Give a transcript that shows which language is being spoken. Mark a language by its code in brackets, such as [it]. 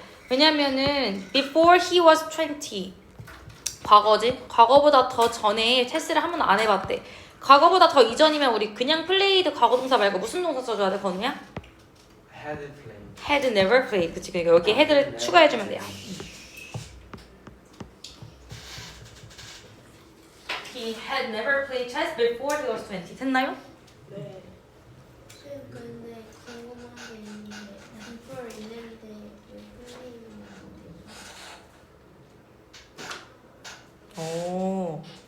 [ko] 왜냐면은 [en] before he was 20 [ko] 과거지? 과거보다 더 전에 체스를 한 번도 안 해봤대. 과거보다 더 이전이면 우리 그냥 played 과거동사 말고 무슨 동사 써줘야 돼, 건우야? [en] Had played. had never played. [ko] 그치? 그러니까 여기 had를 추가해주면 돼요. [en] He had never played chess before he was 20. [ko] 됐나요? 네. 쌤 근데 궁금한 게 있는데 before 있는데 왜 플레이는 안 되지? 오.